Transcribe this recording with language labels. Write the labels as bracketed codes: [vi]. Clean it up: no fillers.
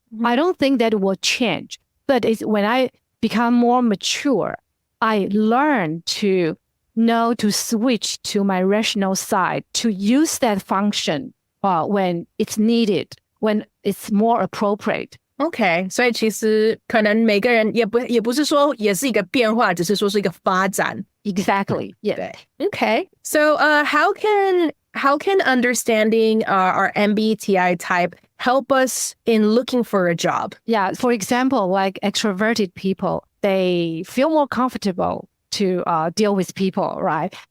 [en] I don't think that will change. But it's when I become more mature, I learn to know to switch to my rational side, to use that function when it's needed, when it's more appropriate. [zh] OK， 所以其实可能每个人也不是说也是一个变化，只是说是一个发展。 [en] Exactly. Yeah. Okay. So how can understanding our MBTI type help us in looking for a job? Yeah. For example, like extroverted people, they feel more comfortable to deal with people, right?